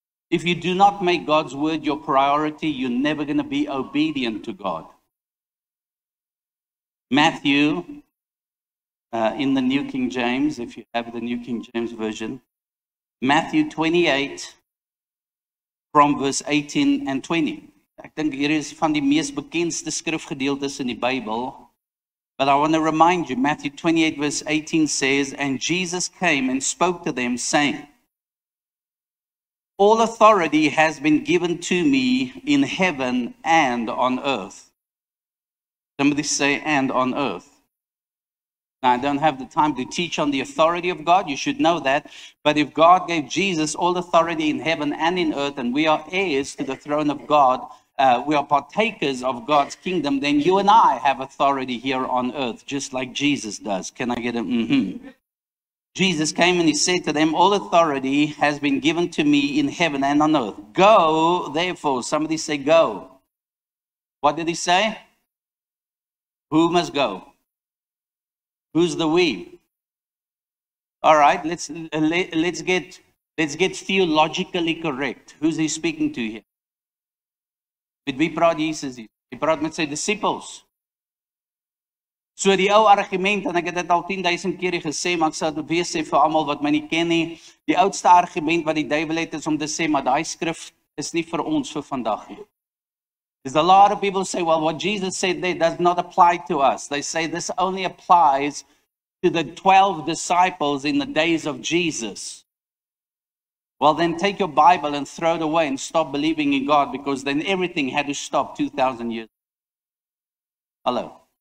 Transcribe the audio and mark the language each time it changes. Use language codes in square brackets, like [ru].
[en] If you do not make God's word your priority, you're never going to be obedient to God. Matthew, in the New King James, if you have the New King James Version, Matthew 28, from verse 18 and 20. [af] Ek dink hier is van die mees bekendste skrifgedeeltes in die Bybel. [en] But I want to remind you, Matthew 28 verse 18 says, and Jesus came and spoke to them, saying, all authority has been given to me in heaven and on earth. Somebody say, and on earth. Now, I don't have the time to teach on the authority of God. You should know that. But if God gave Jesus all authority in heaven and in earth, and we are heirs to the throne of God, we are partakers of God's kingdom, then you and I have authority here on earth, just like Jesus does. Can I get a mm-hmm? Jesus came and he said to them, all authority has been given to me in heaven and on earth. Go, therefore. Somebody say, go. What did he say? Who must go? Who's the we? All right, let's get theologically correct. Who's he speaking to here? [af] Met wie praat Jesus hier? Hy praat met sy disippels. So die ou argument, en ek het dit al 10,000 keer gesê, maar ek sal dit weer sê vir almal wat my nie ken nie. Die oudste argument wat die duiwel het is om te sê, maar daai skrif is nie vir ons vir vandag nie. [en] There's a lot of people say, well, what Jesus said there does not apply to us. They say this only applies to the 12 disciples in the days of Jesus. Well, then take your Bible and throw it away and stop believing in God, because then everything had to stop 2,000 years. Hello.